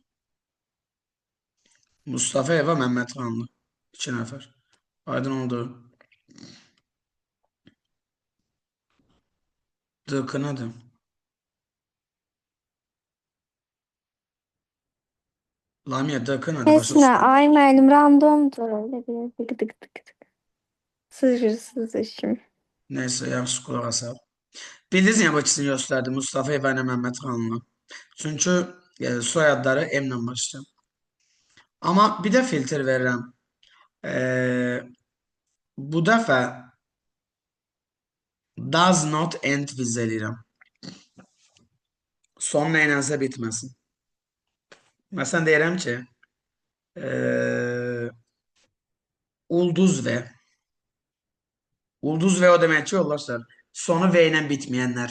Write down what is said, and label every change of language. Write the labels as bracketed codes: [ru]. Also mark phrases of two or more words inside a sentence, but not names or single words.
[az] Mustafayeva, Məmmədxanlı 2 nəfər. Aydın oldu. DK nədir? Lamiyə, DK nədir? Heç nə, ay müəllim, randomdur. [tr] Öyle bir tık tık tık tık. Sızırsız işim. Neyse, [az] yaxşı qulaq asaq. Bildiniz niyə bu ikisini göstərdim? Mustafayeva ilə Məmmədxanlı. Çünki soyadları M-lə başlayır. Amma bir də filtr verirəm. Bu dəfə [en] does not end with [az] eləyirəm. Son nəyləsə bitməsin. Məsələn, deyirəm ki, ulduz və. Ulduz və o demək ki, yoldaşlar, sonu V ilə bitməyənlər.